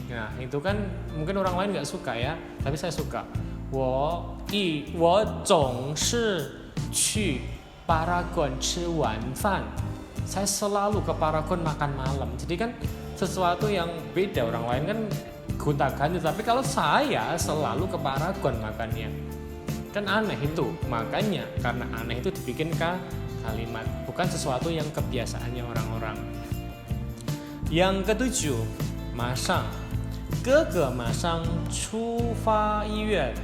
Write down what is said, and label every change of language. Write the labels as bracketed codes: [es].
[id] Nah itu kan mungkin orang lain nggak suka ya, tapi saya suka. [zh] 我总是去 Paragon 吃晚饭. [id] Saya selalu ke Paragon makan malam. Jadi kan sesuatu yang beda, orang lain kan gonta-ganti, tapi kalau saya selalu ke Paragon makannya, kan aneh itu. Makanya karena aneh itu dibikin kalimat, bukan sesuatu yang kebiasaannya orang-orang. Yang ketujuh, [zh] 马上 哥哥马上出发医院.